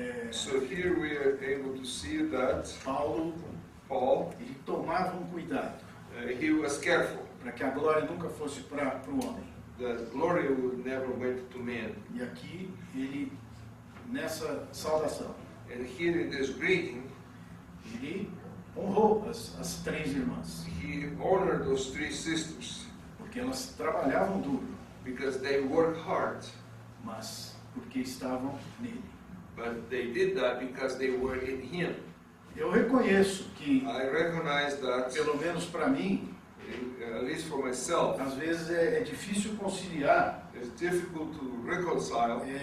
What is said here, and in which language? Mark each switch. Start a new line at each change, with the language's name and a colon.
English: So here we are able to see that
Portuguese: Paulo,
English: Paul,
Portuguese: ele tomava um cuidado
English: he was careful
Portuguese: para que a glória nunca fosse para o homem.
English: that glory would never went to men.
Portuguese: E aqui ele, nessa saudação,
English: And here in this greeting,
Portuguese: ele honrou as três irmãs,
English: he honored those three sisters
Portuguese: porque elas trabalhavam duro,
English: because they worked hard,
Portuguese: mas porque estavam nele.
English: but they did that because they were in him.
Portuguese: Eu reconheço que,
English: I recognize that,
Portuguese: pelo menos para mim,
English: at least for myself,
Portuguese: às vezes é difícil conciliar
English: it's difficult to reconcile